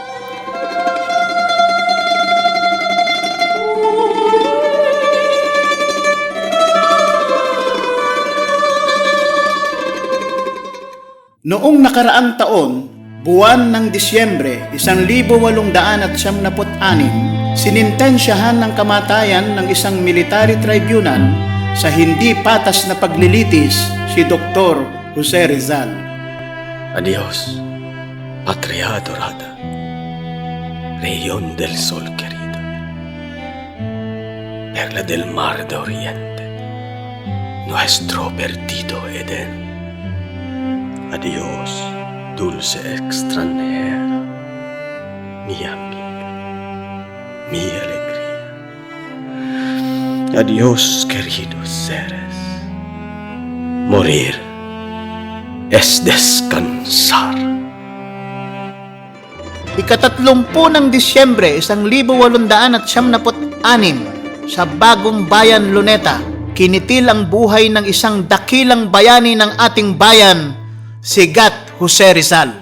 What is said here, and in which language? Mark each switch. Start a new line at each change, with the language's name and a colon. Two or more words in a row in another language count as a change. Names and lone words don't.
Filipino: Noong nakaraang taon, buwan ng Disyembre 1876, sinintensyahan ng kamatayan ng isang
English: military tribunal
Filipino: sa hindi patas na paglilitis si Dr. Jose Rizal.
Spanish: Adiós, patria adorada, región del sol querida, perla del mar de oriente, nuestro perdido Edén. Adiós, dulce extranjera, mi amiga, mi alegría. Adiós, queridos seres. Morir es descansar.
Filipino: Ika-30 ng Disyembre 1876, sa Bagong Bayan, Luneta, kinitil ang buhay ng isang dakilang bayani ng ating bayan, si Gat Jose Rizal.